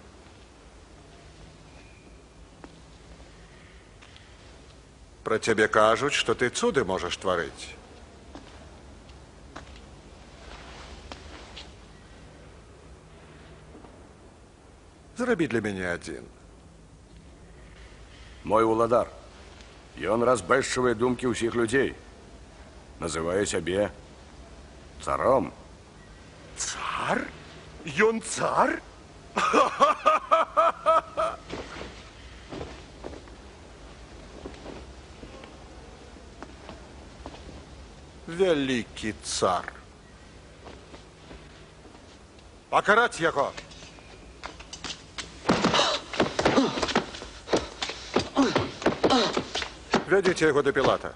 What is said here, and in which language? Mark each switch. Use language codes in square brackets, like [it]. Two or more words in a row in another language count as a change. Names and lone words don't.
[ru] Про тебе кажут, что ты цуды можешь творить. Зроби для меня один. [be] Мой уладар. Ён разбэшчвае думкі ўсіх людзей. Называе сябе царом. Цар? Ён цар? [ru] Великий цар. Покарать его. Ведите его до Пилата.